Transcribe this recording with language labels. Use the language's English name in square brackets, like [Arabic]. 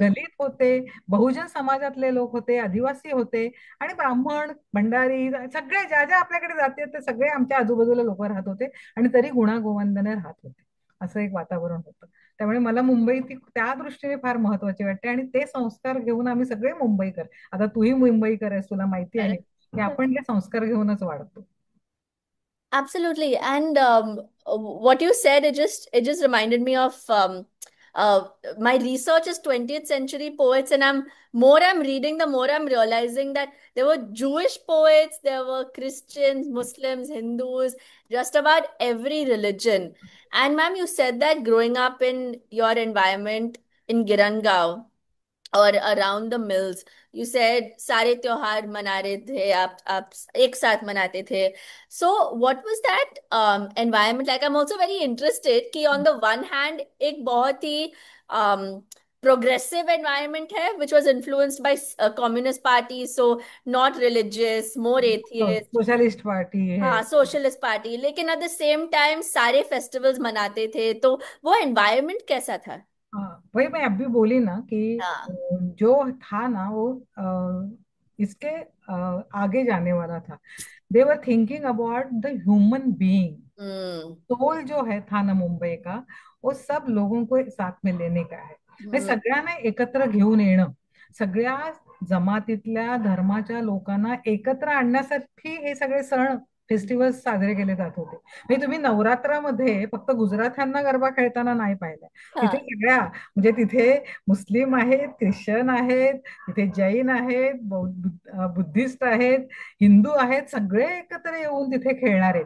[Marathi] दलित होते, बहुजन समाजातले लोक होते, आदिवासी होते आणि ब्राह्मण, भंडारी, सगळे ज्या ज्या आपल्याकडे जाते ते सगळे आमच्या आजूबाजूला लोक राहत होते आणि तरी गुणागोविंदाने राहत होते. असं एक वातावरण होतं. त्यामुळे मला मुंबई ती त्या दृष्टीने फार महत्वाची वाटते आणि ते संस्कार घेऊन आम्ही सगळे मुंबईकर, आता तूही मुंबईकर आहेस, तुला माहिती आहे [English] Correct. [Marathi] की आपण हे संस्कार घेऊनच वाढतो. [English] Absolutely. And what you said, it just reminded me of uh, my research is 20th century poets, and I'm reading, the more I'm realizing that there were Jewish poets, there were Christians, Muslims, Hindus, just about every religion. And ma'am, you said that growing up in your environment in Girangaon और around the mills, you said [Hindi] सारे त्योहार मना रहे थे, आप एक साथ मनाते थे. [English] So what was that environment like? I am also very interested कि on the one hand [Hindi] एक बहुत ही प्रोग्रेसिव एनवायरनमेंट है [English] which was influenced by communist party, so not religious, more atheist. [Hindi] Socialist party है. हाँ, सोशलिस्ट पार्टी, लेकिन [English] at the same time [Hindi] सारे festivals मनाते थे, तो वो एनवायरनमेंट कैसा था? हाँ, वही मैं अभी बोली ना कि हाँ. जो था ना वो इसके आगे जाने वाला था. [English] They were thinking about the human being. Hmm. [Hindi] Soul जो है था ना मुंबई का, वो सब लोगों को साथ में लेने का है. [Marathi] म्हणजे हम्म. सगळ्यांना एकत्र घेऊन येणं, सगळ्या जमातीतल्या धर्माच्या लोकांना एकत्र आणण्यासाठी हे सगळे सण फेस्टिवल्स साजरे केले जात होते. म्हणजे तुम्ही नवरात्रामध्ये फक्त गुजरात्यांना गरबा खेळताना नाही पाहिलं. तिथे सगळ्या, म्हणजे तिथे मुस्लिम आहेत, ख्रिश्चन आहेत, तिथे जैन आहेत, बुद्धिस्ट आहेत, हिंदू आहेत, सगळे एकत्र येऊन तिथे खेळणार आहे.